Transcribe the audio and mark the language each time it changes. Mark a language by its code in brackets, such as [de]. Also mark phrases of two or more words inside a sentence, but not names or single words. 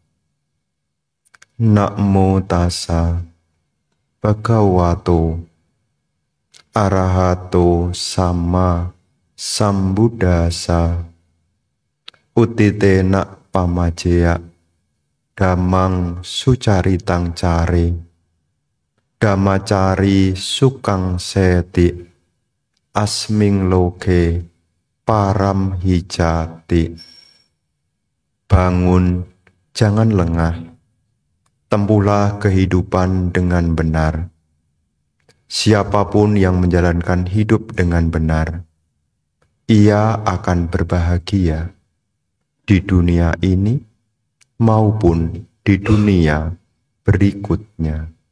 [pi] Namo tassa bhagavato arahato sama sambuddhassa. Utitena pamajeya dhammang sucaritang cari dhammacari sukang seti asming loke param hijati. [id] Bangun, jangan lengah, tempuhlah kehidupan dengan benar. Siapapun yang menjalankan hidup dengan benar, ia akan berbahagia di dunia ini maupun di dunia berikutnya.